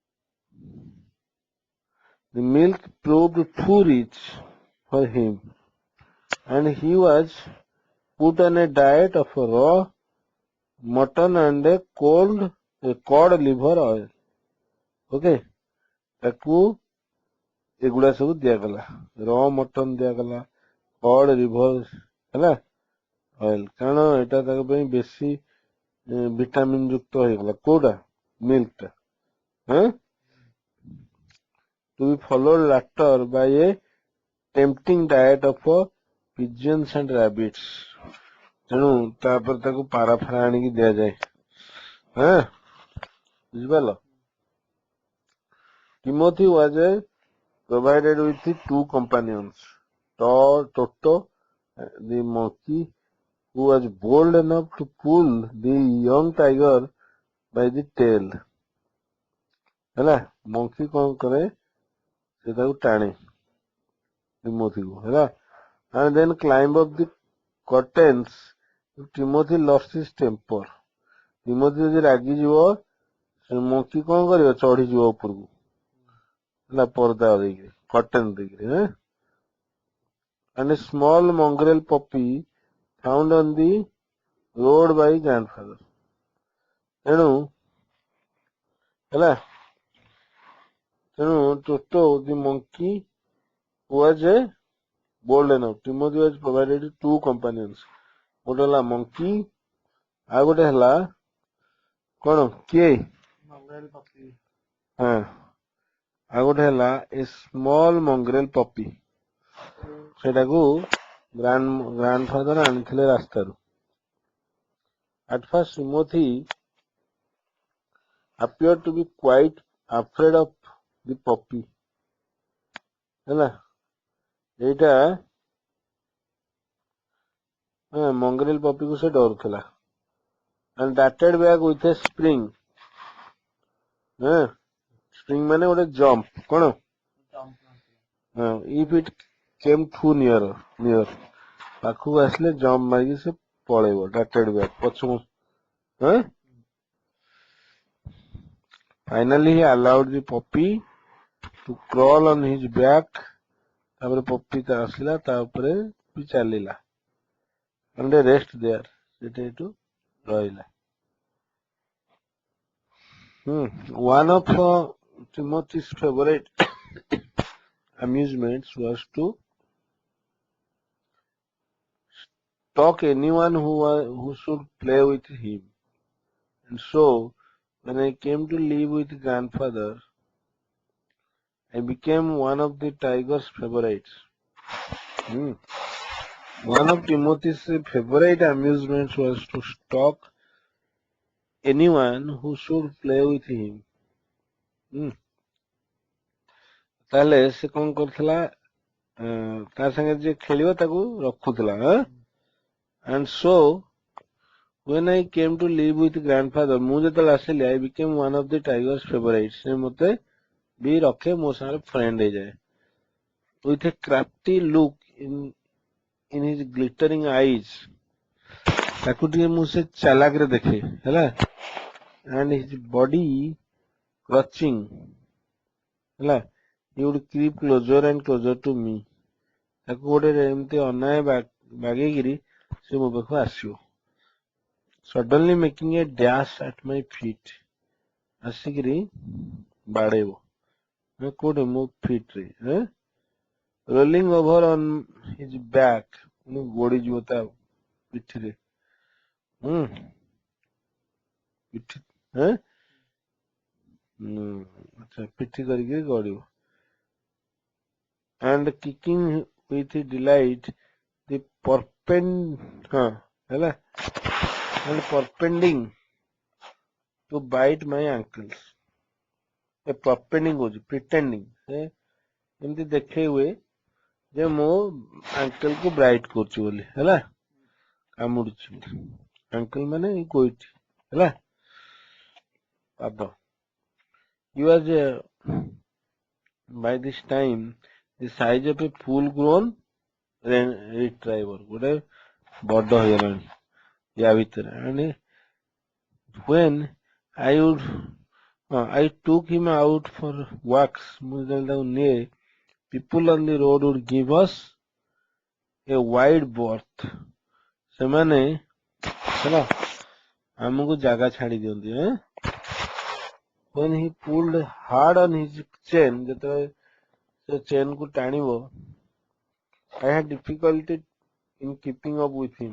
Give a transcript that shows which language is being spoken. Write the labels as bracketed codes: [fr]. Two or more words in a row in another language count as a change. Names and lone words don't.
[en] The milk proved too rich for him. and he was put on a diet of raw mutton and a cod liver oil. [or] Okay, ତାକୁ ଏଗୁଡା ସବୁ ଦିଆଗଲା, [en] raw mutton [or] ଦିଆଗଲା, [en] cod liver [or] ହେଲା ଅଏଲ, କାରଣ ଏଇଟା ତାଙ୍କ ପାଇଁ ବେଶୀ ଭିଟାମିନ ଯୁକ୍ତ ହେଇଗଲା, କୋଉଟା ମିଲ୍କ ଟା, [en] to be followed later by a tempting diet of pigeons and rabbits. [or] ତେଣୁ ତାପରେ ତାକୁ ପାରା ଫାରା ଆଣିକି ଦିଆଯାଏ, ବୁଝିପାରିଲ? [en] Timothy was provided with 2 companions, Toto, the monkey, who was bold enough to pull the young tiger by the tail. [or] ହେଲା, monkey କଣ କରେ, ସେ ତାକୁ ଟାଣେ Timothy କୁ, ହେଲା, [en] and then climb up the curtains. Timothy lost his temper. [or] Timothy ଯଦି ରାଗିଯିବ, ସେ monkey କଣ କରିବ, ଚଢିଯିବ ଉପରକୁ, ହେଲା, ପର୍ଦା ଦେଇକିରି, କର୍ଟେନ ଦେଇକିରି, [en] and a small mongrel puppy found on the road by grandfather. [or] ତେଣୁ ହେଲା, ତେଣୁ [en] Toto the monkey was bold enough. Timothy was provided 2 companions. [or] ଗୋଟେ ହେଲା monkey, ଆଉ ଗୋଟେ ହେଲା କଣ, କିଏ, ଆଉ ଗୋଟେ ହେଲା [en] a small mongrel puppy. [or] ସେଟାକୁ grandfather ଆଣିଥିଲେ ରାସ୍ତାରୁ. [en] At first Timothy appeared to be quite afraid of the puppy. [or] ହେଲା, ଏଇଟା [en] mongrel puppy [or] କୁ ସେ ଡରୁଥିଲା, [en] and darted back with a spring. spring [or] ମାନେ ଗୋଟେ [en] jump, କଣ, if it came too near, [or] ପାଖକୁ ଆସିଲେ jump ମାରିକି ସେ ପଳେଇବ, [en] darted back, ପଛକୁ. Finally he allowed the puppy to crawl on his back. [or] ତାପରେ puppy ତା ଆସିଲା, ତା ଉପରେ ବି ଚାଲିଲା, [en] and rest there, [or] ସେଠି ଏଠୁ ରହିଲା. [en] One of Timothy's favorite amusements was to stalk anyone who should play with him. And so, when I came to live with grandfather, I became one of the tiger's favorites. One of Timothy's favorite amusements was to stalk anyone who should play with him. [or] ତାହେଲେ ସେ କଣ କରୁଥିଲା, ତା ସାଙ୍ଗେ ଯିଏ ଖେଳିବ ତାକୁ ରଖୁଥିଲା. [en] And so when I came to live with grandfather, [or] ମୁଁ ଯେତେବେଳେ ଆସିଲି, [en] I became one of the tiger's favorites. [or] ସେ ମତେ ବି ରଖେ, ମୋ ସାଙ୍ଗରେ friend ହେଇଯାଏ. [en] With a crafty look in his glittering eyes, [or] ତାକୁ ଟିକେ ମୁଁ ସେ ଚାଲାକରେ ଦେଖେ, ହେଲା, [en] and his body clutching, ହେଲା, he would creep closer and closer to me. [or] ତାକୁ ଗୋଟେ ଏମିତି ଅନାଏ ବାଗେଇକିରି ସେ ମୋ ପାଖକୁ ଆସିବ, [en] suddenly making a dash at my feet, [or] ଆସିକିରି ବାଡେଇବ, କୋଉଠି, ମୋ feet ରେ, [en] rolling over on his back, [or] ଗୋଡିଯିବ ତା ପିଠିରେ, ପିଠି କରିକି ଗଡିବ, [en] and kicking with delight the perpending to bite my ankles. pretending, [or] ଏମିତି ଦେଖେଇ ହୁଏ ଯେ ମୋ ankle କୁ ବ୍ରାଇଟ୍ କରୁଛି ବୋଲି, ହେଲା, କାମୁଡୁଛି, ankle ମାନେ ଗୋଇଠି, ହେଲା, ପାଦ. [en] He was by this time the size of a full grown retriever, [or] ଗୋଟେ ବଡ ହେଇଗଲାଣି ୟା ଭିତରେ, [en] and when I took him out for walks, [or] ମୁଁ ଯେତେବେଳେ ତାକୁ ନିଏ, [en] people on the road would give us a wide berth. [or] ସେମାନେ ହେଲା ଆମକୁ ଜାଗା ଛାଡି ଦିଅନ୍ତି [en] when he pulled hard on his chain, [or] ଯେତେବେଳେ ସେ ଚେନ୍ କୁ ଟାଣିବ, [en] I had difficulty in keeping up with him.